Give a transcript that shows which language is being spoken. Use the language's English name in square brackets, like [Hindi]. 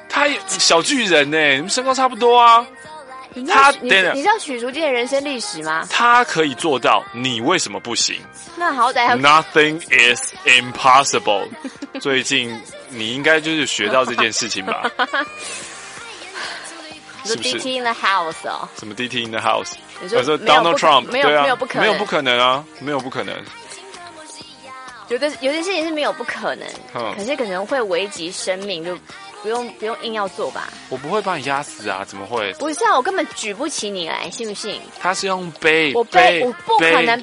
[Chinese] 他小巨人呢？你们身高差不多啊。他等等，你知道许淑净的人生历史吗？他可以做到，你为什么不行？那好歹还 [English] Nothing is impossible。 [Chinese] 最近你应该就是学到这件事情吧？是不是 [English] DT in the house [Chinese] 哦？什么 [English] DT in the house？ [Chinese] 我说 Donald Trump，没有对、啊、没有不可能，没有不可能啊，没有不可能。有的事情是没有不可能，可是可能会危及生命，就不用硬要做吧。我不会把你压死啊，怎么会？不是啊，我根本举不起你来，信不信？他是用背，我背，我不可能